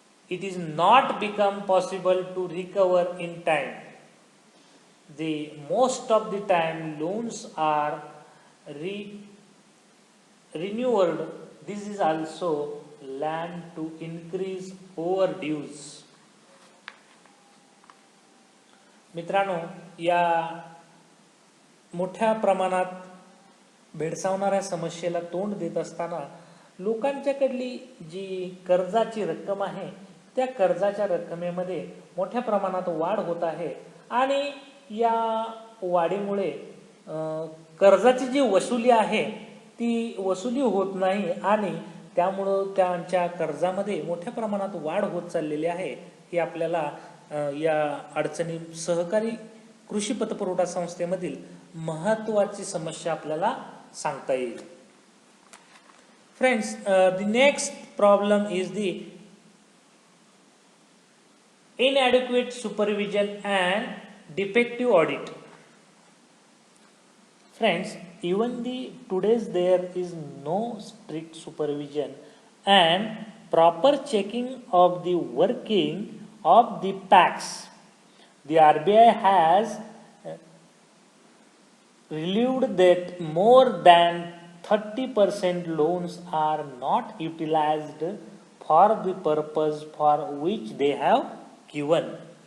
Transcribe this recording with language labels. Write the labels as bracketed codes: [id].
[en] It is not become possible to recover in time. Most of the time loans are renewed. This is also led to increase overdues. [mr] मित्रांनो, या मोठ्या प्रमाणात भेडसावणाऱ्या समस्येला तोंड देत असताना लोकांच्याकडली जी कर्जाची रक्कम आहे त्या कर्जाच्या रकमेमध्ये मोठ्या प्रमाणात वाढ होत आहे आणि या वाढीमुळे कर्जाची जी वसुली आहे ती वसुली होत नाही आणि त्यामुळं त्यांच्या कर्जामध्ये मोठ्या प्रमाणात वाढ होत चाललेली आहे. ही आपल्याला या अडचणी सहकारी कृषी पतपुरवठा संस्थेमधील महत्त्वाची समस्या आपल्याला सांगता येईल. [en] Friends, the next problem is the inadequate supervision and defective audit. Friends, even today's there is no strict supervision and proper checking of the working of the PACs. The RBI has relieved that more than 30% loans are not utilized for the purpose for which they have given.